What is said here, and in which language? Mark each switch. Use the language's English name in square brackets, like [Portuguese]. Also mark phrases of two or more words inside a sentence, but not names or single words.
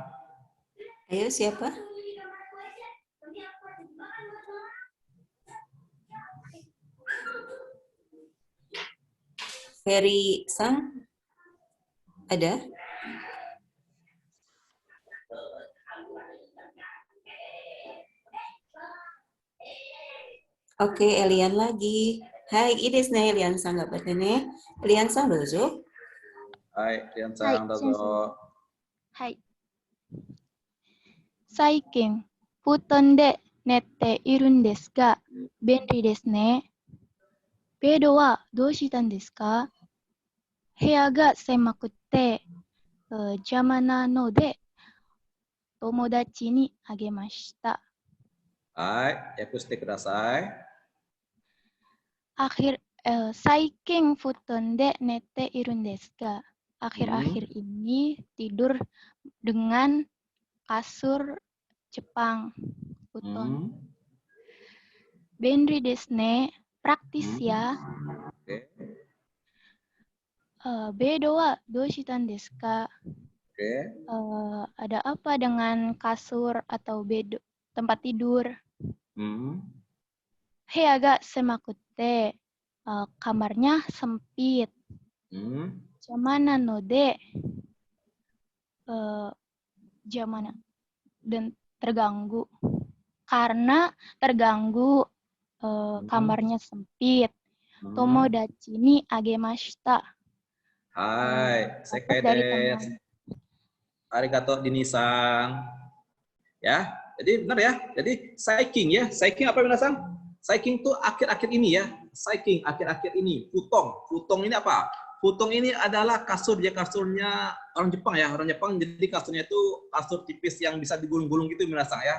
[Indonesian] Ayo siapa? Ferry Sang? Ada? Oke, Elian lagi. Hai, ini Elian Sang nggak bertanya. Elian Sang dozo. Hai, Elian Sang dozo. Hai. [Japanese] 最近、布団で寝ているんですが、便利ですね。ベッドはどうしたんですか？部屋が狭くて邪魔なので、友達にあげました。はい、訳してください。最近布団で寝ているんですが、 [Indonesian] akhir-akhir ini tidur dengan kasur Jepang, [Japanese] futon. 便利ですね, [Indonesian] praktis ya. [Japanese] ベッドはどうしたんですか? [Indonesian] Ada apa dengan kasur atau bed tempat tidur? [Japanese] 部屋が狭くて, [Indonesian] kamarnya sempit. [Japanese] 邪魔なので, jamana [Indonesian] dan terganggu. Karena terganggu, kamarnya sempit. [Japanese] 友達にあげました. Hai, 正解です. Arigato Dini-san. [Indonesian] Ya, jadi benar ya. Jadi saiking ya. Saiking apa minasan? Saiking itu akhir-akhir ini ya. Saiking akhir-akhir ini. Futong. Futong ini apa? Futong ini adalah kasur, dia kasurnya orang Jepang ya. Orang Jepang jadi kasurnya itu kasur tipis yang bisa digulung-gulung gitu minasan ya.